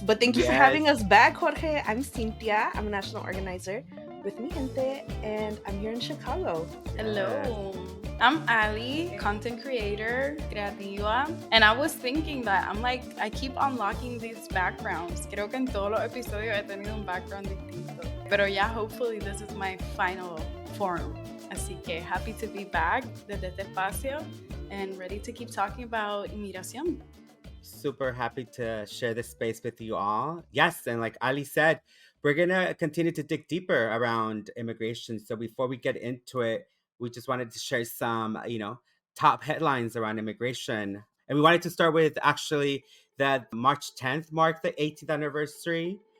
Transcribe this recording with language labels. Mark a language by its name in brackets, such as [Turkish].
[English] But thank you for Yes. having us back, Jorge. I'm Cynthia. I'm a national organizer with Mi Gente, and I'm here in Chicago. Hello. I'm Ali, content creator, creativa. And I was thinking that I keep unlocking these backgrounds. [Spanish] Creo que en todos los episodios he tenido un background distinto. Pero [English] yeah, hopefully this is my final form. [Spanish] Así que [English] happy to be back [Spanish] desde este espacio [English] and ready to keep talking about inmigración. Super happy to share this space with you all. Yes, and like Ali said, we're going to continue to dig deeper around immigration. So before we get into it, we just wanted to share some, top headlines around immigration. And we wanted to start with actually that March 10th marked the 18th anniversary.